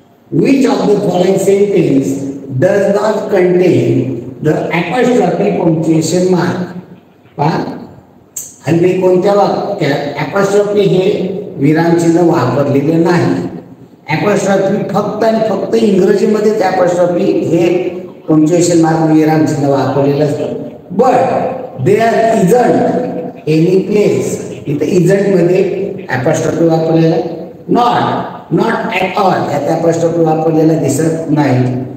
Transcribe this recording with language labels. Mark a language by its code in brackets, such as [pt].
[en] Which of the following sentence does not contain the apostrophe punctuation mark? [mr] पहा हल्ली कोणत्या वाक्यात apostrophe हे विरामचिन्ह वापरलेले नाही. apostrophe फक्त आणि फक्त इंग्रजीमध्येच apostrophe हे punctuation mark विरामचिन्ह वापरलेलं असतं. [en] But there isn't any place. [mr] इथं isn't मध्ये apostrophe वापरलेला आहे. [en] not at all [mr] यात apostrophe वापरलेला दिसत नाही.